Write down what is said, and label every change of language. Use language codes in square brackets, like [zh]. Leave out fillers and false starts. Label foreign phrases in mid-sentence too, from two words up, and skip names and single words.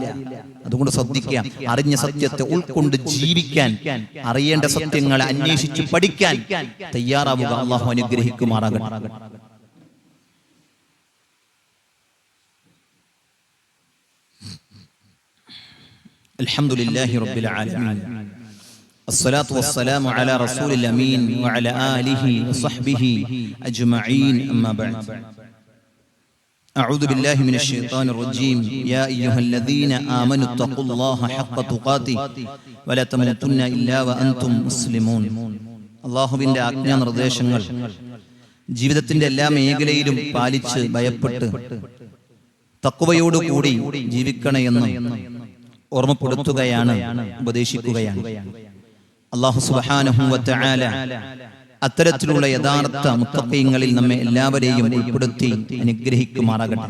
[ml] അതുകൊണ്ട് ശ്രദ്ധിക്കുക, അറിഞ്ഞ സത്യത്തെ ഉൾക്കൊണ്ട് ജീവിക്കാൻ, അറിയേണ്ട സത്യങ്ങളെ അന്വേഷിച്ച് പഠിക്കാൻ തയ്യാറാവുക. [ar] അല്ലാഹു അനുഗ്രഹിക്കുമാറാകട്ടെ. الحمد لله رب العالمين. الصلاة والسلام على رسول الأمين وعلى آله وصحبه أجمعين. أما بعد، أعوذ بالله من الشيطان الرجيم. يا أيها الذين آمنوا اتقوا الله حق تقاته ولا تموتن إلا وأنتم مسلمون. [ml] അല്ലാഹുവിന്റെ ആജ്ഞാ നിർദ്ദേശങ്ങൾ ജീവിതത്തിന്റെ എല്ലാ മേഖലയിലും പാലിച്ച് ഭയപ്പെട്ട് തഖ്വയോടുകൂടി ജീവിക്കണമെന്ന് ഓർമ്മപ്പെടുത്തുകയാണ്, ഉപദേശിക്കുകയാണ്. അല്ലാഹു [ar] سبحانه وتعالى [ml] അത്തരത്തിലുള്ള യഥാർത്ഥ മുത്തഖീങ്ങളിൽ നമ്മെ എല്ലാവരെയും ഉൾപ്പെടുത്തി അനുഗ്രഹിക്കുമാറാകട്ടെ.